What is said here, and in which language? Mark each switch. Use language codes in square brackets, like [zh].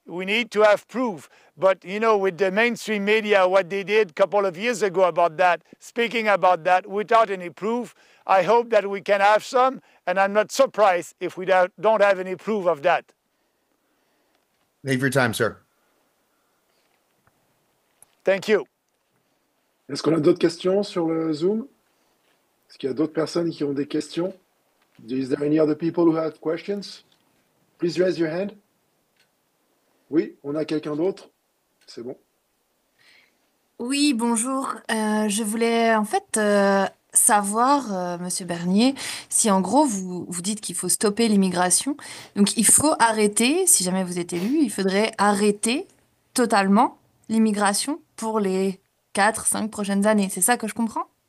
[en] We need to have proof. But, you know, with the mainstream media, what they did a couple of years ago about that, speaking about that without any proof, I hope that we can have some. And I'm not surprised if we don't have any proof of that. Thank you for your time, sir. Thank you. [fr] Est-ce qu'on a d'autres questions sur le Zoom? Est-ce qu'il y a d'autres personnes qui ont des questions? [en] Is there any other people who have questions? Please raise your hand. [fr] Oui, on a quelqu'un d'autre? C'est bon. Oui, bonjour. Je voulais en fait savoir, Monsieur Bernier, si en gros vous dites qu'il faut stopper l'immigration. Donc il faut arrêter, si jamais vous êtes élu, il faudrait arrêter totalement l'immigration pour les 4-5 prochaines années. C'est ça que je comprends?